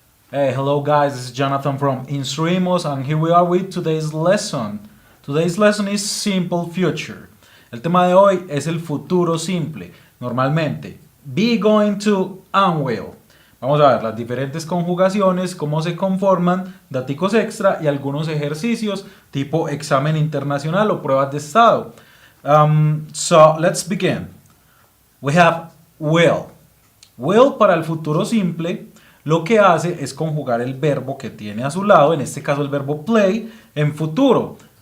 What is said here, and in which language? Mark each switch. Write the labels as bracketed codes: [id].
[en] Hey, hello guys, this is Jonathan from Instruimos and here we are with today's lesson. Today's lesson is simple future. [es] El tema de hoy es el futuro simple. Normalmente, [en] be going to and will. [es] Vamos a ver las diferentes conjugaciones, cómo se conforman, daticos extra y algunos ejercicios tipo examen internacional o pruebas de estado. [en] So, let's begin. We have will. [es] Will para el futuro simple lo que hace es conjugar el verbo que tiene a su lado, en este caso el verbo play, en futuro.